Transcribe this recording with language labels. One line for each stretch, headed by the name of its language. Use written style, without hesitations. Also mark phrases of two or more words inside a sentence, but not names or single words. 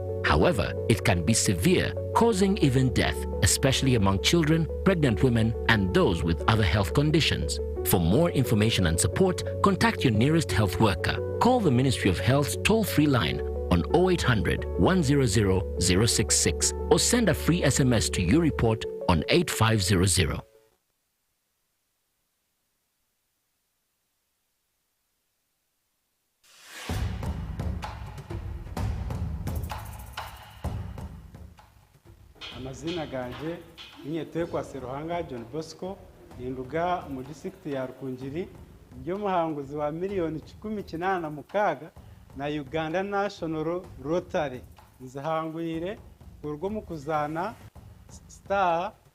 English: However, it can be severe, causing even death, especially among children, pregnant women, and those with other health conditions. For more information and support, contact your nearest health worker. Call the Ministry of Health's toll-free line on 0800 100 066 or send a free SMS to your report on 8500.
Nyankole: Amazina ganje Nyetekwa Seruhanga John Bosco Ninduga mu district ya Rukungiri byo muhanguzi wa miliyoni 18 na Uganda National Rotary nzahangwire urwo mu kuzana star